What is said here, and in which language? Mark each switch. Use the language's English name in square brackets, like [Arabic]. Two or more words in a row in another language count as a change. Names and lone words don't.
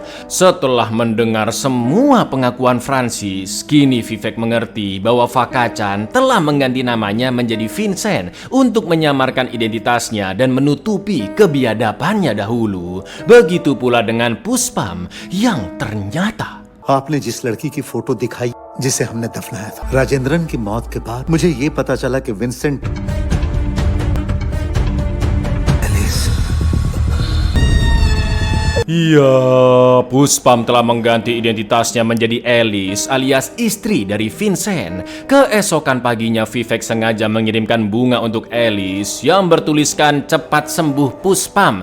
[Indonesian] Setelah mendengar semua pengakuan Francis, kini Vivek mengerti bahwa Fakacan telah mengganti namanya menjadi Vincent untuk menyamarkan identitasnya dan menutupi kebiadabannya dahulu. Begitu pula dengan Puspam yang ternyata [Hindi] आपने जिस लड़की की फोटो दिखाई जिसे हमने दफनाया था, राजेंद्रन की मौत के बाद मुझे ये पता चला कि विंसेंट [Indonesian] Ya, Puspam telah mengganti identitasnya menjadi Alice alias istri dari Vincent. Keesokan paginya Vivek sengaja mengirimkan bunga untuk Alice yang bertuliskan cepat sembuh Puspam.